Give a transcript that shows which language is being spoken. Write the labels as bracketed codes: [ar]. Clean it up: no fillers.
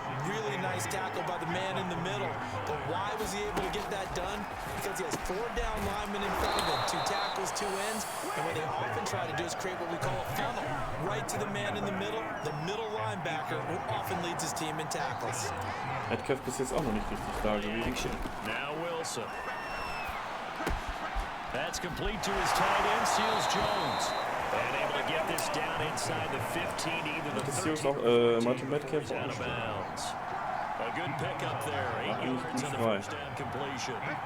[en] Really nice tackle by the man in the middle. But why was he able to get that done? Because he has 4 down linemen in front of him, 2 tackles, 2 ends. And what they often try to do is create what we call a funnel. Right to the man in the middle linebacker, who often leads his team in tackles. [de] Metcalf bis jetzt auch noch nicht richtig da gewesen. [en] Now Wilson. That's complete to his tight end, Seals Jones. And able to get this down inside the 15, either the 13 Martin Metcalf out of bounds. A good pickup there, 8 yards on the first down completion.